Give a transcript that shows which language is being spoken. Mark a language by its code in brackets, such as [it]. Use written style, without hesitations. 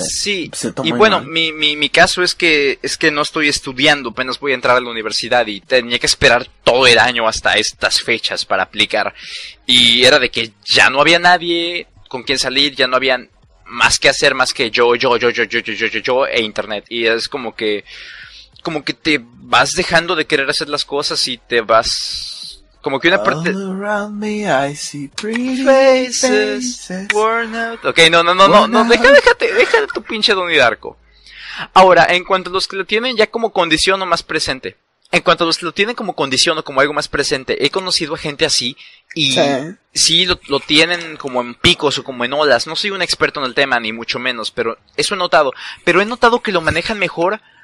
[es] siento muy mal. Y bueno, mi caso es que no estoy estudiando, apenas voy a entrar a la universidad y tenía que esperar todo el año hasta estas fechas para aplicar. Y era de que ya no había nadie con quien salir, ya no había más que hacer más que yo e internet. Y es como que te vas dejando de querer hacer las cosas y te vas... Como que una parte... [en] All around me I see pretty faces worn out. [es] Ok, no, déjate tu pinche Donnie Darko. Ahora, en cuanto a los que lo tienen ya como condición o más presente. En cuanto a los que lo tienen como condición o como algo más presente, he conocido a gente así y sí lo tienen como en picos o como en olas. No soy un experto en el tema, ni mucho menos, pero eso he notado. Pero he notado que lo manejan mejor...